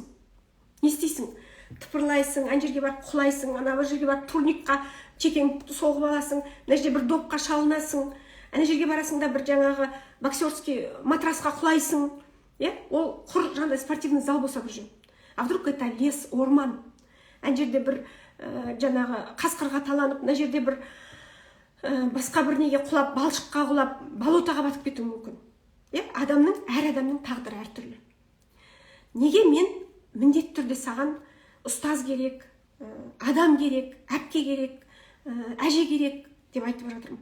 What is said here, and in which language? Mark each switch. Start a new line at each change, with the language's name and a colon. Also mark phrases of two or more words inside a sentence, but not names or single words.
Kazakh: Не істейсің? Тыпырлайсың, ана жерге барып құлайсың, ана бір жерге барып турникқа чекең соғып аласың, ана жерде бір допқа шалынасың, ана жерге барасың да бір жаңағы боксерский матрасқа құлайсың. Ол құр жаңағыдай
Russian: спортивный зал
Kazakh: болса бір жөн.
Russian: А вдруг это лес,
Kazakh: орман. Ана жерде бір жаңағы қасқырға таланып, ана жерде бір басқа бір неге құлап, балшыққа құлап, болотаға батып кетуі мүмкін. Әр адамның тағдыры әртүрлі. Неге мен міндетті түрде саған ұстаз керек, адам керек, әпке керек, әже керек деп айтып жатырмын.